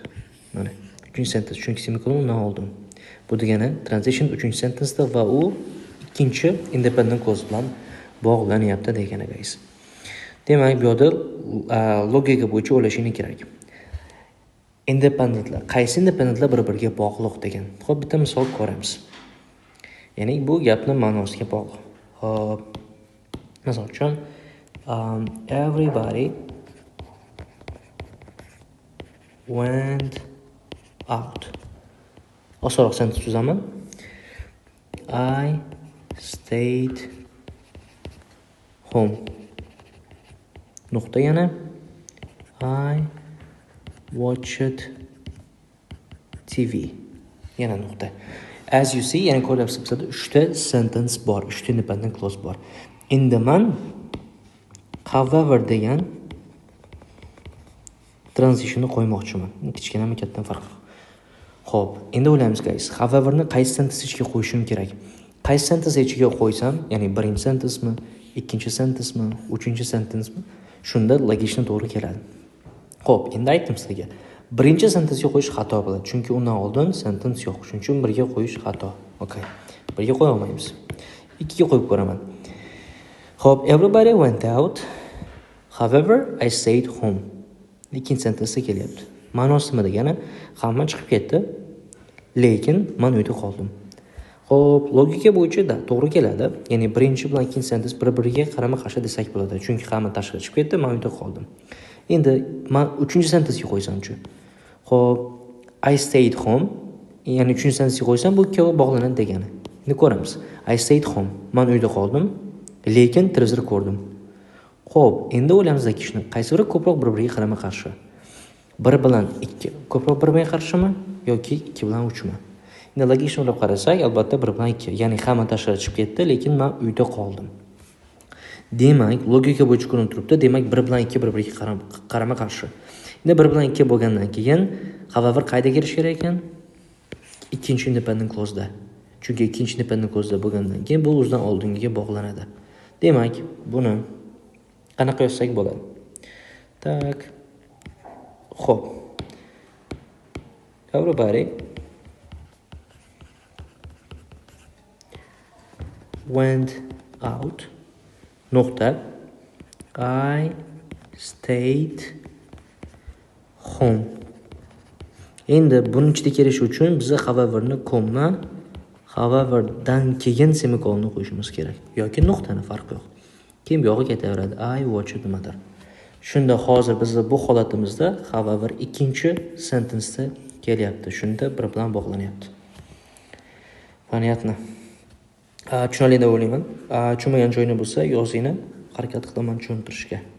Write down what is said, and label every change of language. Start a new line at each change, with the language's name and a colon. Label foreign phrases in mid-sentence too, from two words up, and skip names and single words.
Uzbek: Mana 3-sentence, chunki semicolon undan oldin. Bu degani transition 3-sentenceda va u ikkinchi
English: independent clause
Uzbek: bilan bog'lanyapti degani, guys. Demak, bu yerda logika bo'yicha o'ylashing kerak. Independentlar, qaysi independentlar bir-biriga bog'liq degan. Xo'p, bitta misol ko'ramiz. Ya'ni bu gapning ma'nosiga bog'liq. Xo'p, misol uchun
English: everybody went out.
Uzbek: Osonroq sentence tuzaman.
English: I stayed home.
Uzbek: Nuqta yana.
English: I watched TV.
Uzbek: Yana nuqta.
English: As you see,
Uzbek: ya'ni ko'ryapsiz, bizda 3 sentence bor, 3
English: independent clause
Uzbek: bor. Endi men however degan transitionni qo'ymoqchiman. Kichkinami kattadan farqi. Xo'p, endi o'ylaymiz, guys. Howeverni qaysi sentence ichiga qo'yishim kerak? Qaysi sentence ichiga qo'ysam, ya'ni birinchi sentencemi, ikkinchi sentencemi, uchinchi sentencemi, shunda logikni to'g'ri keladi. Xo'p, endi aytdim sizga. Birinchi sentensiga qo'yish xato bo'ladi, chunki undan oldin sentence yo'q. Shuning uchun birga qo'yish xato. Okay. Birga qo'ya olmaymiz. Ikkiga qo'yib ko'raman. Xo'p,
English: everybody went out. However, I stayed home.
Uzbek: Ikkinchi sentensiga kelyapti. Ma'nosi nima degani? Hamma chiqib ketdi, lekin men uyda qoldim. Xo'p, logika bo'yicha to'g'ri keladi. Ya'ni birinchi bilan ikkinchi sentence bir-biriga qarama-qarshi desak bo'ladi. Chunki hamma tashqariga chiqib ketdi, men uyda qoldim. Endi men 3-sentensga qo'ysam-chi. Xo'p,
English: I stayed home,
Uzbek: ya'ni 3-sentensga qo'ysam bu ikkovi bog'lanadi degani. Endi ko'ramiz.
English: I stayed home.
Uzbek: Men uyda qoldim, lekin televizor ko'rdim. Xo'p, endi o'ylamiz ishni. Qaysi biri ko'proq bir-biriga qarama-qarshi? 1 bilan 2 ko'proq bir-biriga qarshimi yoki 2 bilan 3 mi? Endi logikani o'ylab qarasak, albatta 1 bilan 2. Ya'ni hamma tashqariga chiqib ketdi, lekin men uyda qoldim. Demak, logika bo'yicha ko'rinib turibdi. Demak, 1 bilan 2 bir-biriga qarama-qarshi. Endi 1 bilan 2 bo'lgandan keyin however qayda kirish kerak ekan? Ikkinchi
English: independent clause'da.
Uzbek: Chunki ikkinchi
English: independent clause'da
Uzbek: bo'lgandan keyin bu o'zidan oldingiga bog'lanadi. Demak, buni qanaqa yozsak bo'ladi? Tak. Xo'p.
English: Everybody went out. Nuqta. I stayed home.
Uzbek: Endi buning ichida kirish uchun biz howeverni komma, howeverdan keyin semikolonni qo'yishimiz kerak yoki nuqtani, farqi yo'q. Keyin bu yog'i ketaveradi.
English: I watched nimadir.
Uzbek: Shunda hozir biz bu holatimizda however ikkinchi sentenceda kelyapti. Shunda bir bilan bog'lanyapti.
Russian: Понятно.
Uzbek: Tushunarli deb o'ylayman. Tushunmagan joyini bo'lsa yozinglar, harakat qilaman tushuntirishga.